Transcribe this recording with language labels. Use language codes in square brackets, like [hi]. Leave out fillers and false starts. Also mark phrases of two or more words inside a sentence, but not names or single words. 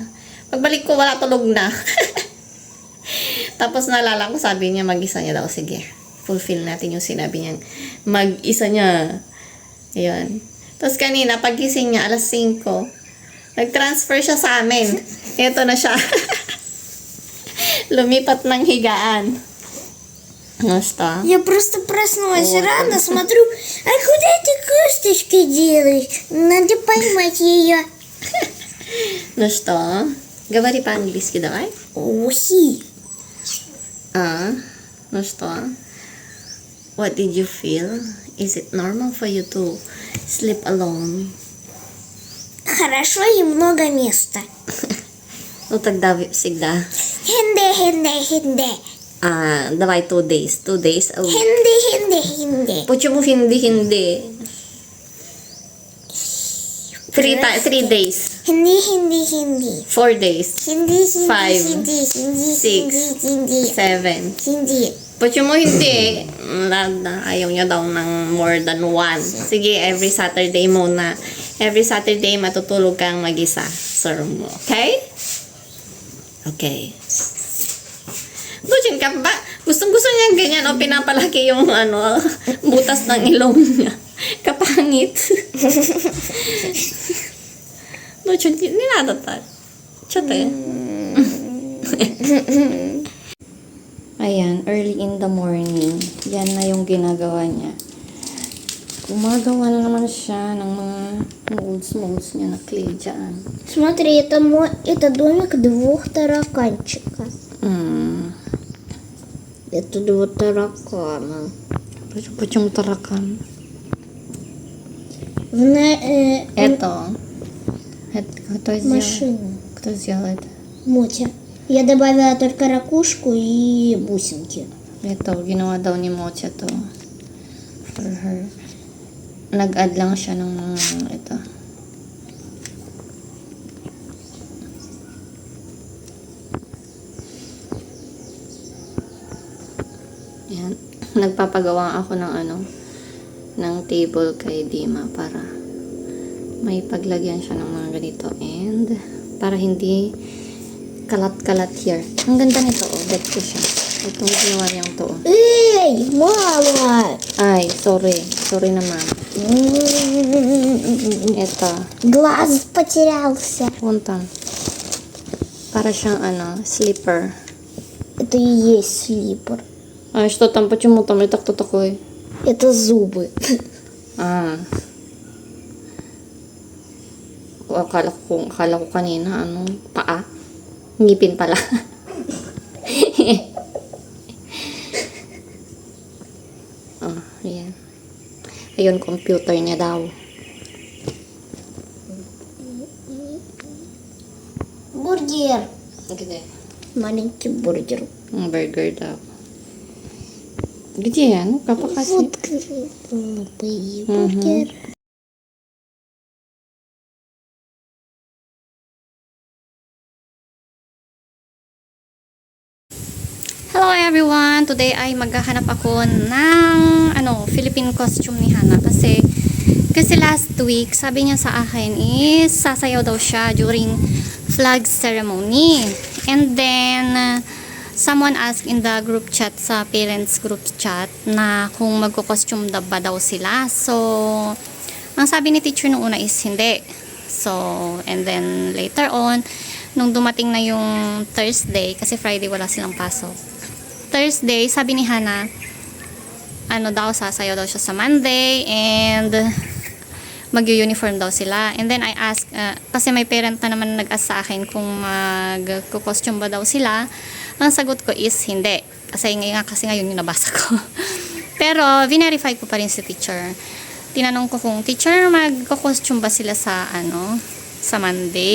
[tl] Pagbalik ko, wala, tulog na. Tapos naalala ko, sabi niya, mag-isa niya daw. Sige, fulfill natin yung sinabi niya. Mag-isa niya. Ayan. Tapos kanina, pagising niya, alas 5, nag-transfer siya sa amin. Ito na siya. Lumipat ng higaan. [ru] Ну что? Я просто проснулась рано, смотрю, а куда ты косточки делаешь? Надо поймать ее. Ну что? Говори по-английски давай. Ухи. Ну что? [en] What did you feel? Is it normal for you to sleep alone? [ru] Хорошо и много места. Ну тогда всегда. [tl] Хинде. [en] Давай 2 days. 2 days a week. [tl] Хинде. [ru] Почему hindi? [en] 3 days. [tl] Хинди. [en] 4 days. [tl] Хинди. 7. Почему hindi? Ayaw niya daw ng [en] more than 1. [tl] Sige, [en] every Saturday [tl] muna. [en] Every Saturday, [tl] matutulog kang mag-isa sa room mo. Okay? Okay. Gustin ka ba? Gustong-gusto niya ganyan o pinapalaki yung butas ng ilong niya. Kapangit. No, ninadatal. Chote. Ayan, [en] early in the morning. [tl] Yan na yung ginagawa niya. Gumagawa na naman siya ng mga molds niya na clay dyan. [ru] Смотри, это домик 2 тараканчиков. Это 2 таракана. Почему таракан? Это. Кто сделал? Машина. Кто сделал это? Мотя. Я добавила только ракушку и бусинки. [tl] Ito, ginawa daw ni Mocha to. [en] For her. [tl] Nag-add lang siya ng mga ito. Yan. Nagpapagawa ako ng table kay Dima para may paglagyan siya ng mga ganito and para hindi kalat-kalat here. Ang ganda nito, bet ko siya. Itong ginawa niyang to. [ru] Эй, мама! [tl] Ay, sorry naman. Ito. [ru] Глаз потерялся. [tl] Punta. Para siyang slipper. [ru] Это и есть слипер. Что там? Почему там это кто такой? Это зубы. [tl] Akala ko kanina, paa? Ngipin pala. Ayan. Ayun, computer niya daw. [ru] Бургер. Где? Маленький бургер. [tl] Burger daw. [ru] Где? Ну-ка, покажи. Вот голубые бургеры. [en] Hello everyone! [tl] Today ay maghahanap ako ng Philippine costume ni Hana kasi [en] last week [tl] sabi niya sa akin is sasayaw daw siya during [en] flag ceremony. And then someone asked in the group chat, [tl] sa [en] parents group chat, [tl] na kung magko-costume ba daw sila. So ang sabi ni teacher nung una is hindi. [en] So and then later on [tl] nung dumating na yung Thursday, kasi Friday wala silang pasok, Thursday, sabi ni Hana, sasayaw daw siya sa Monday and mag-uniform daw sila. [en] And then I asked, [tl] kasi may parent na naman nag-ask sa akin kung mag-costume ba daw sila. Ang sagot ko is hindi. Kasi ngayon yung nabasa ko. Pero, verify ko pa rin si teacher. Tinanong ko kung, teacher, mag-costume ba sila sa Monday?